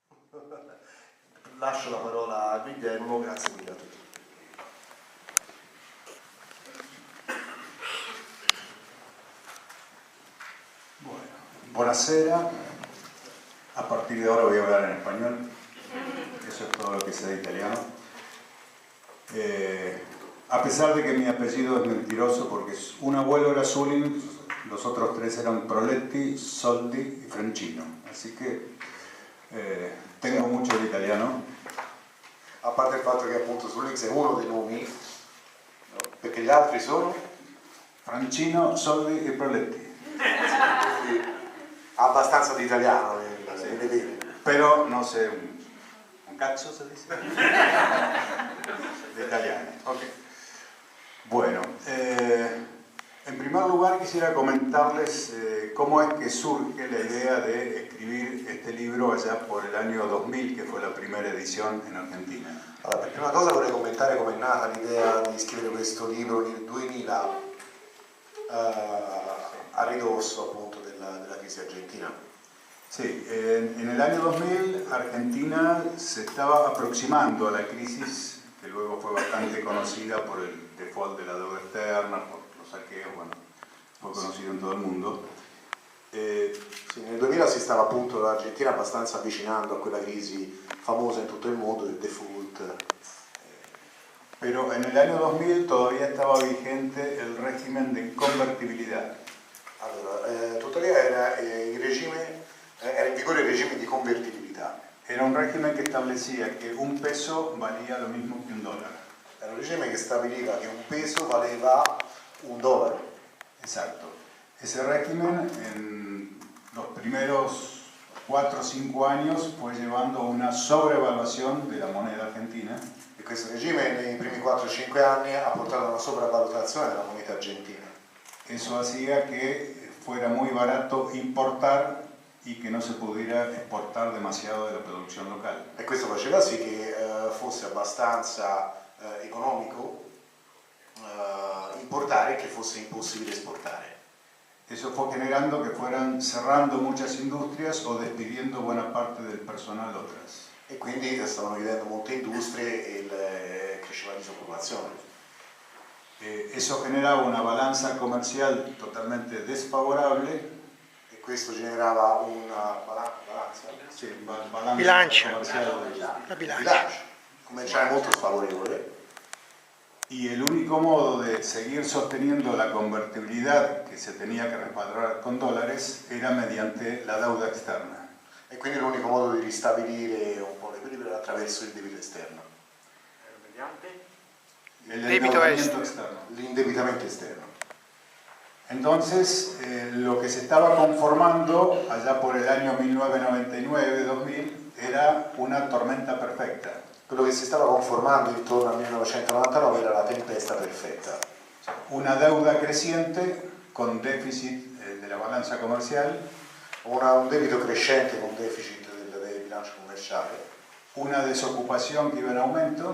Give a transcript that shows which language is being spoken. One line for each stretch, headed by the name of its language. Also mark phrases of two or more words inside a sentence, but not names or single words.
Italian: Lascio la parola a Guglielmo, grazie mille a tutti.
Spanish: Bueno, buonasera. A partir de ahora voy a hablar en español. Eso es todo lo que sé de italiano. A pesar de que mi apellido es mentiroso, porque un abuelo era Sulin, los otros tres eran Proletti, Soldi y Francino. Así que tengo mucho de italiano.
Italian: A parte il fatto che appunto Sulix è uno dei nomi, no? Perché gli altri sono Francino, Soldi e Proletti. Quindi, abbastanza di italiano, le vede.
Spanish: Pero no sé, un cazzo se dice. De italiano. Okay. Bueno, en primer lugar quisiera comentarles cómo es que surge la idea de escribir este libro allá por el año 2000, que fue la primera edición en Argentina.
Italian: Allora, per prima cosa vorrei commentare come è nata l'idea di scrivere questo libro nel 2000, a ridosso appunto della crisi argentina.
Spanish: Sí, en el año 2000 Argentina se estaba aproximando a la crisis, que luego fue bastante conocida por el default de la deuda externa, por los saqueos, bueno, fue conocido en todo el mundo.
Italian: Sì, nel 2000 si stava appunto l'Argentina abbastanza avvicinando a quella crisi famosa in tutto il mondo del default.
Spanish: Pero en el año 2000 todavía estaba vigente el régimen de convertibilidad.
Italian: Allora, tuttavia era in vigore il regime di convertibilità.
Spanish: Era un régimen que establecía que un peso valía lo mismo que un dólar.
Italian: Era un regime che stabiliva che un peso valeva un dollaro.
Spanish: Exacto. Ese régimen en los primeros 4 o 5 años fue llevando a una sobrevaluación de la moneda argentina.
Italian: E questo regime nei primi 4-5 anni ha portato a una sopravvalutazione della moneta argentina.
Spanish: Eso hacía que fuera muy barato importar y que no se pudiera exportar demasiado de la producción local.
Italian: E questo faceva sì che fosse abbastanza economico importare e che fosse impossibile esportare.
Spanish: Eso fue generando que fueran cerrando muchas industrias o despidiendo buena parte del personal otras.
Italian: E quindi stavano chiudendo molte industrie e cresceva la disoccupazione.
Spanish: Eso generaba una balanza comercial totalmente desfavorable.
Italian: E questo generava una balanza?
Spanish: Sí, balanza
Italian: Bilancia.
Spanish: comercial.
Italian: La bilancia. Commerciale molto sfavorevole.
Spanish: Y el único modo de seguir sosteniendo la convertibilidad que se tenía que respaldar con dólares era mediante la deuda externa.
Italian: E quindi l'unico modo di ristabilire un po' l'equilibrio era attraverso il debito esterno.
Spanish: El
Italian: Débito
Spanish: endeudamiento externo.
Italian: L'indebitamento esterno.
Spanish: Entonces, lo que se estaba conformando allá por el año 1999-2000 era una tormenta perfecta.
Italian: Quello che si stava conformando intorno al 1999 era la tempesta perfetta.
Spanish: Una deuda creciente con déficit de la balanza comercial,
Italian: Un debito crescente con deficit del bilancio commerciale,
Spanish: una desocupación que iba en aumento